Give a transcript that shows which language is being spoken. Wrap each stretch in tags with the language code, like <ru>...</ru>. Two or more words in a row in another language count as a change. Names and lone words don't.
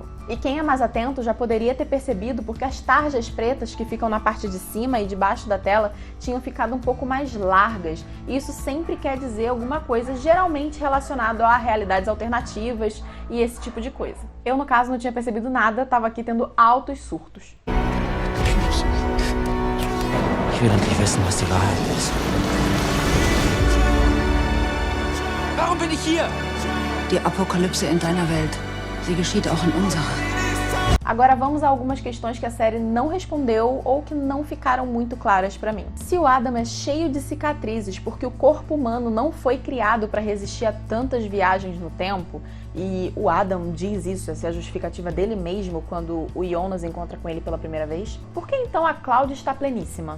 <pt>E quem é mais atento já poderia ter percebido porque as tarjas pretas que ficam na parte de cima e de baixo da tela tinham ficado um pouco mais largas. E isso sempre quer dizer alguma coisa, geralmente relacionado a realidades alternativas e esse tipo de coisa. Eu, no caso, não tinha percebido nada, estava aqui tendo altos surtos.</pt> <de>Ich will endlich wissen, was die Wahrheit ist. Warum bin ich hier? Die Apokalypse in deiner Welt, sie geschieht auch in unserer.</de> <pt>Agora vamos a algumas questões que a série não respondeu ou que não ficaram muito claras pra mim. Se o Adam é cheio de cicatrizes porque o corpo humano não foi criado para resistir a tantas viagens no tempo, e o Adam diz isso, essa é a justificativa dele mesmo quando o Jonas encontra com ele pela primeira vez, por que então a Cláudia está pleníssima?</pt>